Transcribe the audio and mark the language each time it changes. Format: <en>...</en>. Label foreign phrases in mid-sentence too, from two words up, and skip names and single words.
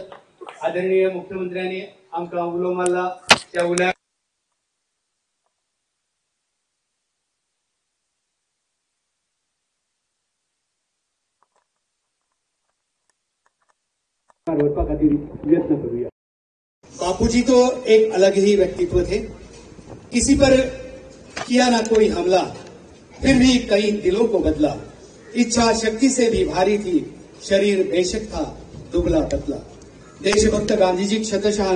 <kok>आदरणीय मुख्यमंत्र्यांनी आमकां उलो मारला त्या उल्या प्रयत्न करूया।</kok> <hi>बापूजी तो एक अलग ही व्यक्तित्व थे। किसी पर किया ना कोई हमला, फिर भी कई दिलों को बदला। इच्छा शक्ति से भी भारी थी, शरीर बेशक था दुबला पतला। देशभक्त गांधी जी शतशः</hi>